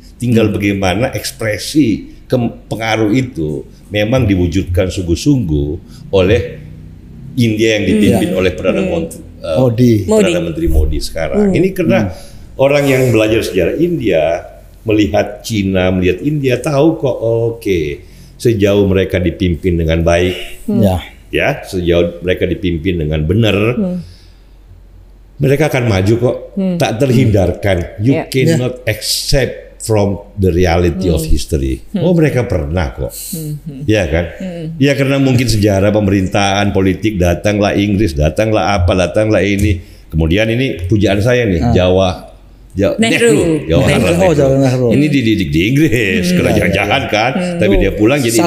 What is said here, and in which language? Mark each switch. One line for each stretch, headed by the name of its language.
Indonesian: Tinggal bagaimana ekspresi pengaruh itu memang diwujudkan sungguh-sungguh oleh India yang dipimpin oleh Perdana Menteri Modi sekarang. Ini karena orang yang belajar sejarah India melihat Cina, melihat India tahu kok sejauh mereka dipimpin dengan baik, sejauh mereka dipimpin dengan benar. Mereka akan maju kok, tak terhindarkan.
English: You cannot accept from the reality of history.
Indonesian: Mereka pernah kok, ya kan? Ya karena mungkin sejarah pemerintahan politik datanglah Inggris, datanglah ini. Kemudian ini pujaan saya nih, Nehru. Ini dididik di Inggris, kerajaan kan, tapi dia pulang jadi